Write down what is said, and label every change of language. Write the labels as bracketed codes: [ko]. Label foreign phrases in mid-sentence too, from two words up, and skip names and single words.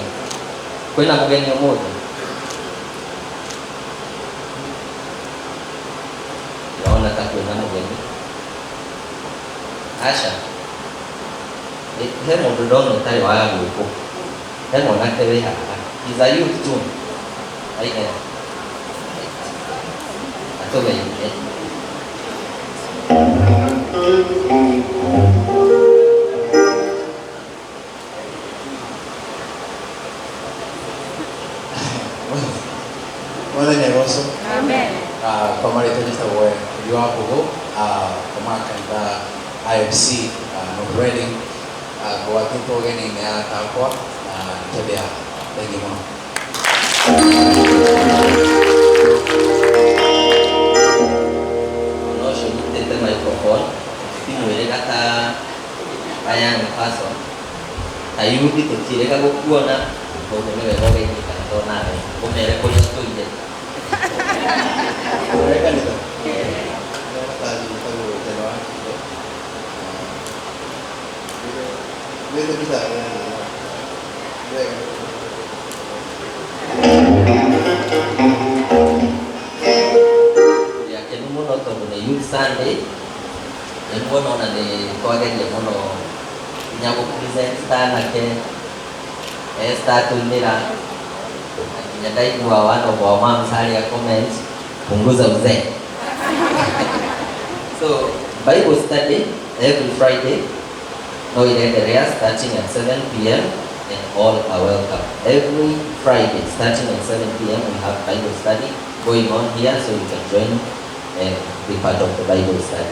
[ki] Kwĩna mũgeni ũmũthĩ? Ndĩrona ta kwĩna mũgeni. Aca, he mũndũ ndona ũtarĩ wa gũkũ, he mwanake wĩ haha, [en] he's a youth too. [ki] Aige atũgeithie. Mwathani aroco. Amen. Kwa marĩtwa njĩtagwo Ũthio wa Mbũgũ, kuma kanitha IFC North Reading, ngwatĩtwo ũgeni-inĩ arata akwa nĩtondũ thengi mũno. Ona ũcio nyitĩte microphone timwĩrĩga ta [en] a young person, [ki] ta youth tũtiĩrĩga gũkuona, koguo nĩ wega ũgeithie kanitha onawe ũmere kũrĩa tũire. Kanitha yakenu mũno tondũ nĩ Youth Sunday, nĩmuona ona nĩ twageria mũno nginya gũ-present tanake start tũinĩra nginya ndaigua [en] one of our moms [ki] harĩa comment [sw] punguza uzee. [en] So Bible study every Friday no inaendelea starting at 7 p.m. and all are welcome. Every Friday, starting at 7 p.m., we have Bible study going on here, so you can join and be part of the Bible study.